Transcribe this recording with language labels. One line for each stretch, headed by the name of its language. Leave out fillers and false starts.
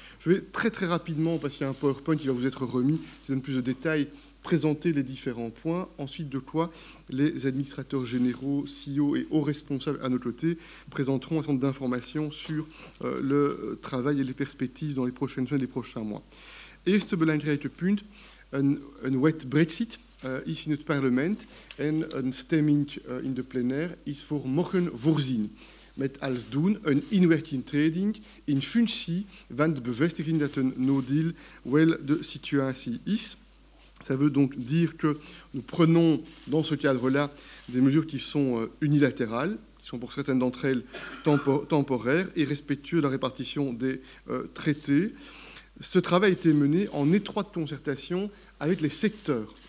French: Je vais très très rapidement, parce qu'il y a un PowerPoint qui va vous être remis, qui donne plus de détails, présenter les différents points, ensuite de quoi les administrateurs généraux, CEO et hauts responsables à nos côtés présenteront un certain nombre d'informations sur le travail et les perspectives dans les prochaines semaines et les prochains mois.
Dutch: Eerste belangrijke punt, een wet Brexit is in het parlement en een stemming in de plenaire is voor morgen voorzien. Met als doel een inwerkingtreding in functie van de bevestiging dat een no-deal wel de situatie is.
French: Ça veut donc dire que nous prenons dans ce cadre-là des mesures qui sont unilatérales, qui sont pour certaines d'entre elles temporaires et respectueuses de la répartition des traités. Ce travail a été mené en étroite concertation avec les secteurs.